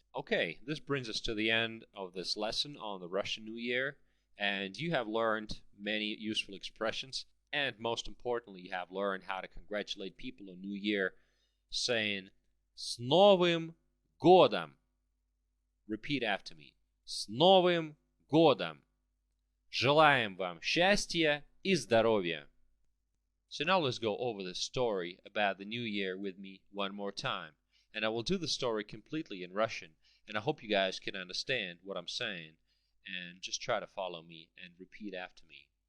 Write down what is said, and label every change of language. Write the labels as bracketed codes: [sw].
[en] Okay, this brings us to the end of this lesson on the Russian New Year, and you have learned many useful expressions, and most importantly, you have learned how to congratulate people on New Year, saying [ru] С Новым годом. [en] Repeat after me. [ru] С Новым годом. Желаем вам счастья и здоровья. [en] So now let's go over the story about the New Year with me one more time. And I will do the story completely in Russian. And I hope you guys can understand what I'm saying. And just try to follow me and repeat after me.